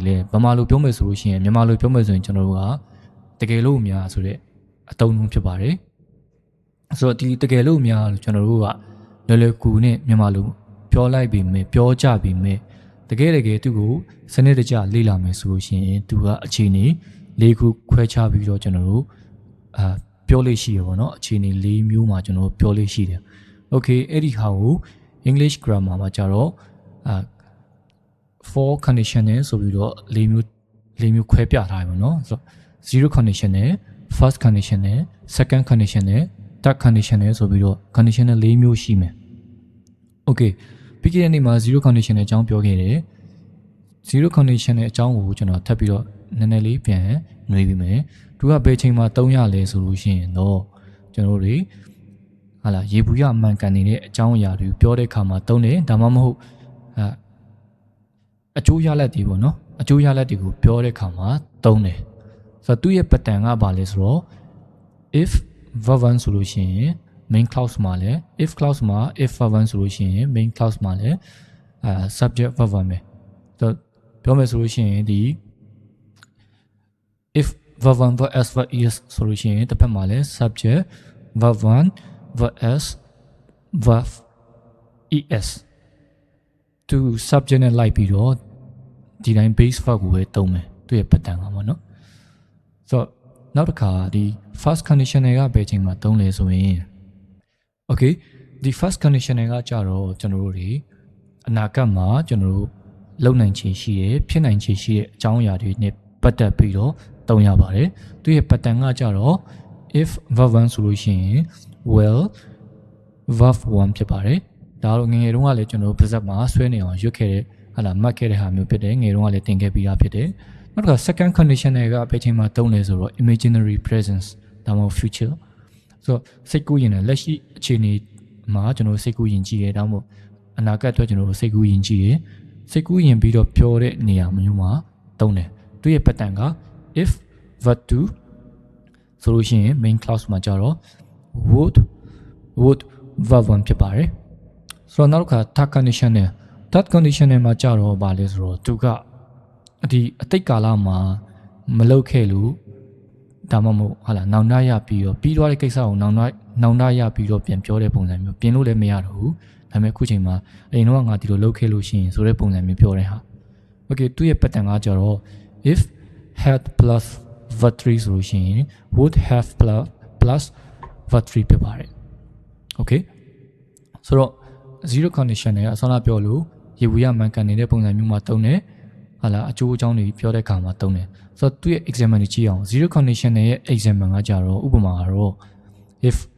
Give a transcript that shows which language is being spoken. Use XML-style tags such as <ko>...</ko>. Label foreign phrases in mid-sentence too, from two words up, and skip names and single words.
<my>လေဗမာလိုပြောမယ်ဆိုလို့ရှိရင်မြန်မာလိုပြောမယ်ဆိုရင်ကျွန်တော်တို့ကတကယ်လို့များဆိုတဲ့အသုံးနှုန်းဖြစ်ပါတယ်ဆိုတော့ဒီတကယ်လို့များကျွန်တော်တို့ကလွယ်ကူနဲ့မြန်မာလိုပြောလိုက်ပြီးမယ်ပြောကြပြီးမယ်တကယ်သူ့ကိုစနစ်တကျလေ့လာမယ်ဆိုလို့ရှိရင်သူကအခြေအနေ၄ခုခွဲခြားပြီးတော့ကျွန်တော်တို့ပြောလို့ရှိရပါတော့အခြေအနေ၄မျိုးမှာကျွန်တော်ပြောလို့ရှိတယ် Okay အဲ့ဒီဟာကို</my> <en>English grammar</en> <my>မှာကြတော့</my> <en>for conditional</en> <my>ဆိုပြီးတော့၄မျိုးခွဲပြထားတယ်ပေါ့နော်ဆိုတော့</my> <en>zero conditional first conditional second conditional third conditional</en> <my>ဆိုပြီးတော့ conditional ၄မျိုးရှိမယ် Okay ပြီးခဲ့တဲ့နေ့မှာ</my> <en>zero conditional</en> <my>အကြောင်းပြောခဲ့တယ်</my> <en>zero conditional</en> <my>အကြောင်းကိုကျွန်တော်ထပ်ပြီးတော့နည်းနည်းလေးပြန်နှွေးပြီးမယ်သူကဘယ်ချိန်မှာသုံးရလဲဆိုလို့ရှိရင်တော့ကျွန်တော်တွေဟာလာရေဘူးရအမှန်ကန်နေတဲ့အကြောင်းအရာတွေပြောတဲ့အခါမှာသုံးတယ်ဒါမှမဟုတ် အကျိုးရလဒ်တွေပေါ့နော်အကျိုးရလဒ်တွေကိုပြောတဲ့အခါမှာသုံးတယ်ဆိုတော့သူ့ရဲ့ pattern ကဘာလဲဆိုတော့</my> <en>if verb 1</en> <my>ဆိုလို့ရှိရင်</my> <en>main clause</en> <my>မှာလဲ</my> <en>if clause</en> <my>မှာ</my> <en>if verb 1</en> <my>ဆိုလို့ရှိရင်</my> <en>main clause</en> <my>မှာလဲ</my> <en>subject verb 1</en> <my>ပဲဆိုတော့ပြောမယ်ဆိုလို့ရှိရင်ဒီ</my> <en>if verb 1 verb s verb es</en> <my>ဆိုလို့ရှိရင်တစ်ဖက်မှာလဲ</my> <en>subject verb 1 verb s verb es to subject</en> <my>နဲ့လိုက်ပြီးတော့ဒီတိုင်း</my> <en>base verb</en> <my>ကိုပဲသုံးမယ်သူရဲ့ pattern ကပေါ့နော်ဆိုတော့နောက်တစ်ခါဒီ</my> <en>first conditional</en> <my>ကဘယ်ချိန်မှာသုံးလဲဆိုရင် okay ဒီ</my> <en>first conditional</en> <my>ကကြတော့ကျွန်တော်တို့တွေအနာဂတ် မှာကျွန်တော်တို့လုံနိုင်ခြေရှိတယ်ဖြစ်နိုင်ခြေရှိတဲ့အကြောင်းအရာတွေနဲ့ပတ်သက်ပြီးတော့သုံးရပါတယ်သူရဲ့ pattern ကကြတော့</my> <en>if verb 1</en> <my>ဆို လို့ရှိရင်</my> <en>will verb 1</en> <my>ဖြစ်ပါတယ်ဒါတော့ငယ်တုန်းကလည်းကျွန်တော်တို့ပါဇက်မှာဆွဲနေအောင်ရွတ်ခဲ့တဲ့ဟာလာမှတ်ခဲ့တဲ့ဟာမျိုး ဖြစ်တယ်ငယ်တုန်းကလည်းသင်ခဲ့ပြီးသားဖြစ်တယ်နောက်တစ်ခါ</my> <en>second condition</en> <my>တွေကဘယ်ချိန်မှာသုံးလဲဆိုတော့</my> <en>imaginary presence</en> <my>ဒါမှမဟုတ် future ဆိုတော့စိတ်ကူးရင်လည်းလက်ရှိအခြေအနေမှာကျွန်တော်စိတ်ကူးရင်ကြည့်ရဲဒါမှမဟုတ်အနာဂတ်အတွက်ကျွန်တော်စိတ်ကူးရင်ကြည့်ရဲစိတ်ကူးရင်ပြီးတော့ပြောတဲ့နေရာမျိုးမှာသုံးတယ်သူရဲ့ pattern က</my> <en>if verb 2</en> <my>ဆိုလို့ရှိရင်</my> <en>main clause</en> <my>မှာကြတော့ would</my> <en>verb 1</en> <my>ဖြစ်ပါတယ်ဆိုတော့နောက်တစ်ခါ</my> <en>third condition</en> <my>နဲ့</my> <en>third condition</en> <my>နဲ့မှာကြတော့ဗာလဲဆိုတော့သူကဒီအတိတ်ကာလမှာမလုပ်ခဲ့လို့ဒါမှမဟုတ်ဟာလာနောင်တ ရပြီးတော့ပြီးသွားတဲ့ကိစ္စကိုနောင်တရပြီးတော့ပြန်ပြောတဲ့ပုံစံမျိုးပြင်လို့လည်းမရတော့ဘူးဒါပေမဲ့အခုချိန်မှာ အရင်တော့ငါဒီလိုလုပ်ခဲ့လို့ရှိရင်ဆိုတဲ့ပုံစံမျိုးပြောတဲ့ဟာ Okay သူ့ရဲ့ pattern ကကြတော့</my> <en>if had plus verb 3</en> <my>ဆိုလို့ရှိရင်</my> <en>would have plus verb 3</en> <my>ဖြစ်ပါတယ် Okay ဆိုတော့</my> <en>zero condition</en> <my>နဲ့အစောကပြောလို့ရေဘူးရမှန်ကန်နေတဲ့ပုံစံမျိုးမှာသုံးတယ်ဟာလာအကျိုးအကြောင်းတွေပြောတဲ့အခါမှာသုံးတယ်ဆိုတော့သူ့ရဲ့ example တွေကြည့်အောင်</my> <en>zero condition</en> <my>ရဲ့ example ကကြတော့ဥပမာကတော့ if</my>